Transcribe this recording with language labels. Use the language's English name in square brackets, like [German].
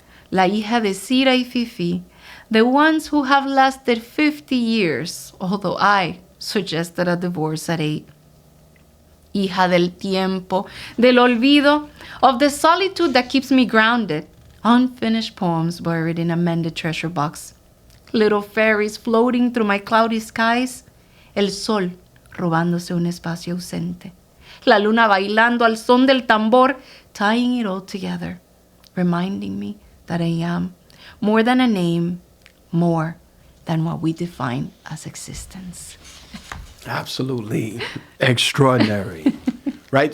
[Spanish] La hija de Cira y Fifi, [English] the ones who have lasted 50 years, although I suggested a divorce at 8. [Spanish] hija del tiempo, del olvido, [English] of the solitude that keeps me grounded. Unfinished poems buried in a mended treasure box. Little fairies floating through my cloudy skies. [Spanish] El sol robándose un espacio ausente. La luna bailando al son del tambor, [English] tying it all together, reminding me that I am more than a name, more than what we define as existence. Absolutely extraordinary. Right?